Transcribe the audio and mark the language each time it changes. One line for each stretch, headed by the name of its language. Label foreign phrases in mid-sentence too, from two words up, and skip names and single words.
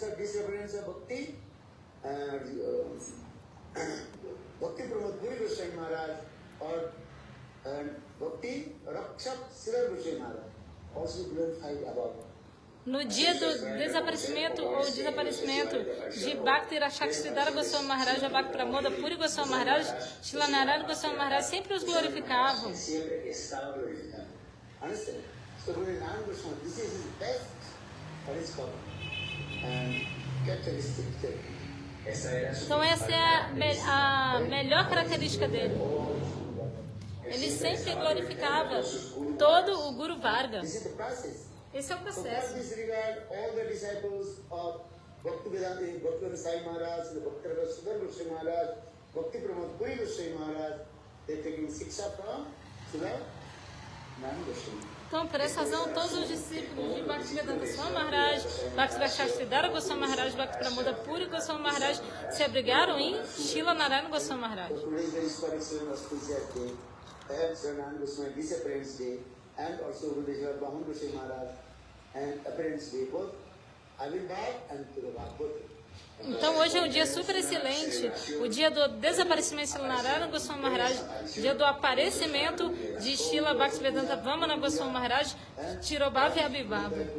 English: Bhakti Pramod Puri Goswami Maharaj or Bhakti Rakshakshridhara Goswami Maharaj also glorified about.
Portuguese: No dia do desaparecimento ou desaparecimento de Bhakti Rakshakshridhara Goswami Maharaj ou Bhakti Pramoda Puri Goswami Maharaj, Srila Narayana Goswami Maharaj sempre os glorificavam.
English: Understand? So Narayana Goswami, this is his best characteristic.
Portuguese: Então essa é a melhor característica dele. Ele sempre glorificava todo o Guru Varga. Esse é o processo. Então, por essa razão, todos os discípulos de Bhaktivedanta Swami Maharaj, Bhakti Rakshakshridhara Goswami Maharaj, Bhakti Pramoda Puri Goswami Maharaj se abrigaram em Srila Narayana Goswami Maharaj. Então hoje é um dia super excelente, o dia do desaparecimento de Srila Narayana Goswami Maharaj, dia do aparecimento de Srila Bhaktivedanta Vamana Goswami Maharaj, Tirobhava e Abhibhava.